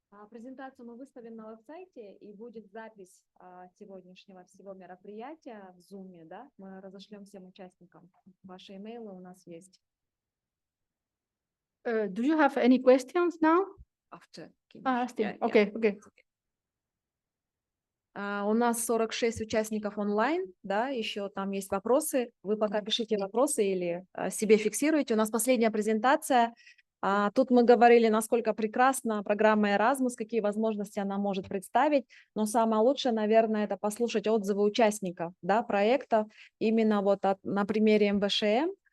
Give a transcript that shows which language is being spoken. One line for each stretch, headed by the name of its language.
Russian: Презентацию мы выставим на веб-сайте, и будет запись сегодняшнего всего мероприятия в Zoom, да? Мы разошлем всем участникам. Ваши имейлы у нас есть.
English: Do you have any questions now? After. Okay.
Russian: У нас 46 участников онлайн, да, еще там есть вопросы. Вы пока пишите вопросы или себе фиксируете. У нас последняя презентация. Тут мы говорили, насколько прекрасна программа Эразмус, какие возможности она может представить, но самое лучшее, наверное, это послушать отзывы участников, да, проекта, именно вот на примере МВШМ.